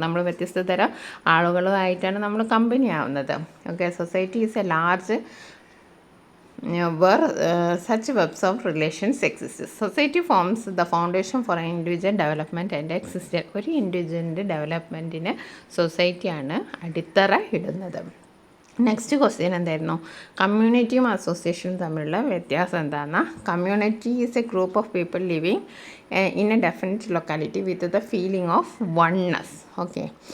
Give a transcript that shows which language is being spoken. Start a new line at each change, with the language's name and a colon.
Malayalam: നമ്മൾ വ്യത്യസ്ത തരം ആളുകളുമായിട്ടാണ് നമ്മൾ കമ്പനി ആവുന്നത്.
English: Okay, society is a large where such webs of relations exist. Society forms the foundation for an individual development and existence.
Malayalam: ഒരു ഇൻഡിവിജ്വലിൻ്റെ ഡെവലപ്മെൻറ്റിന് സൊസൈറ്റിയാണ് അടിത്തറ ഇടുന്നത്. നെക്സ്റ്റ് ക്വസ്റ്റ്യൻ എന്തായിരുന്നു? കമ്മ്യൂണിറ്റിയും അസോസിയേഷനും തമ്മിലുള്ള വ്യത്യാസം എന്താണെന്ന്.
English: Community is a group of people living in a definite locality with the feeling of oneness. Okay.